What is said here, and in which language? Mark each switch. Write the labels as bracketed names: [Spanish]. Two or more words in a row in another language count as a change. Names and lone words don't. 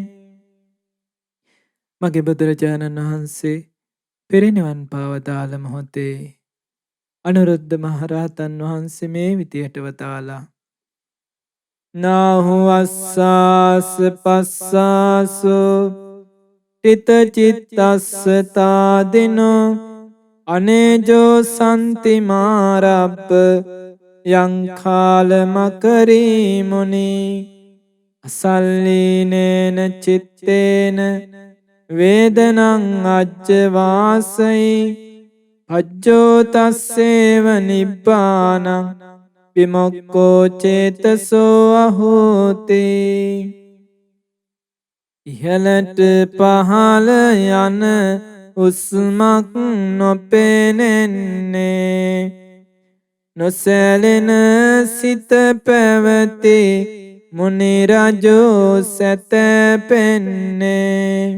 [Sinhala] මගේ බුදුරජාණන් වහන්සේ පිරිනිවන් පාවදාළ මොහොතේ අනුරුද්ධ මහරහතන් වහන්සේ මේ විදියට වදාළා. [Pali] නාහු අස්සාස පස්සාසෝ තිත චිත්තස්ස තාදිනෝ අනේජෝ සන්ති මාරබ්බ යං කාලමකරී මුනි අසල්ලීනේන චිත්තේන වේදනං අජ්ජවාසයි අජ්ජෝ තස්සේව නිබ්බානං විමුක්ඛෝ චේතසෝ අහෝති. [Sinhala] ඉහළට පහළ යන උස්මක් නොපෙනෙන්නේ. නොසැලෙන සිත පැවති මුනි රජෝ සැතපෙන්නේ.